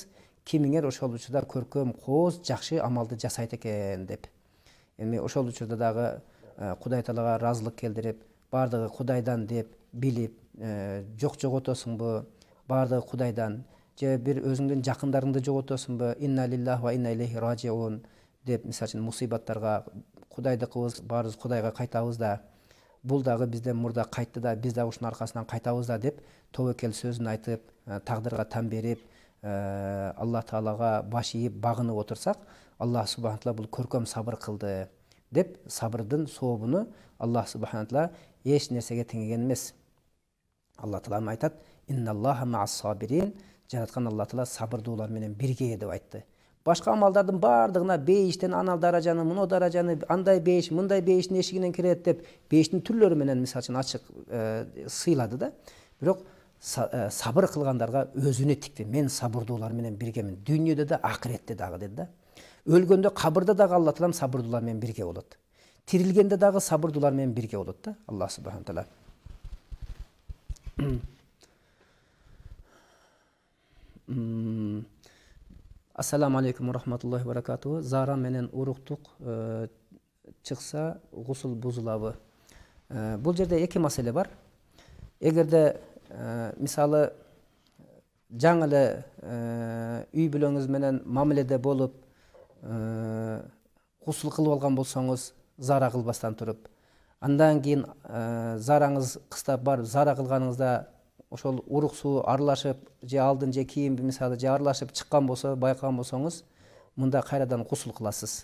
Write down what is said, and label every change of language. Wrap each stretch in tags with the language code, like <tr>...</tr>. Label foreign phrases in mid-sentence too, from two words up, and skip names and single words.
<ky>Кимиңер ошол учурда көркөм, кооз, жакшы амалды жасайт экен деп. Эми ошол учурда дагы Кудай Таалага ыраазылык келдирип, бардыгы Кудайдан деп билип, жок жоготосуңбу, бардыгы Кудайдан, же бир өзүңдүн жакындарыңды жоготосуңбу,</ky> <ar>إنا لله وإنا إليه راجعون</ar> <ky>деп, мисалы үчүн мусибаттарга Кудайдыкыбыз, баарыбыз Кудайга кайтабыз да, бул дагы бизден мурда кайтты да, биз дагы ушунун аркасынан кайтабыз да деп, тобокел сөзүн айтып, тагдырга тан берип, Аллах Таалага баш ийип багынып отурсак,</ky> <ar>الله سبحانه تعالى</ar> <ky>бул көркөм сабыр кылды деп, сабырдын сообуну</ky> <ar>الله سبحانه تعالى</ar> <ky>эч нерсеге теңеген эмес. Аллах Таала айтат:</ky> <ar>إن الله مع الصابرين.</ar> <ky>Жараткан Алла Таала сабырдуулар менен бирге деп айтты. Башка амалдардын бардыгына бейиштен анал даражаны, муну даражаны, андай бейиш, мындай бейиштин эшигинен кирет деп бейиштин түрлөрү менен мисалы үчүн ачык сыйлады да. Бирок сабыр кылгандарга өзүнө тикти. Мен сабырдуулар менен биргемин. Дүйнөдө да, акыретте дагы деди да. Өлгөндө кабырда дагы Алла Таалам сабырдуулар менен бирге болот. Тирилгенде дагы сабырдуулар менен бирге болот да.</ky> <ar>الله سبحانه تعالى. السلام عليكم رحمة الله وبركاته.</ar> <ky>Зара менен уруктук чыкса гусул бузулабы? Бул жерде эки маселе бар. Эгерде мисалы жаңы эле үй бүлөңүз менен мамиледе болуп гусул кылып алган болсоңуз, зара кылбастан туруп, андан кийин зараңыз кыстап барып зара кылганыңызда ошол урук суу аралашып, же алдын же кийин мисалы же аралашып чыккан болсо, байкаган болсоңуз, мында кайрадан гусул кыласыз.</ky>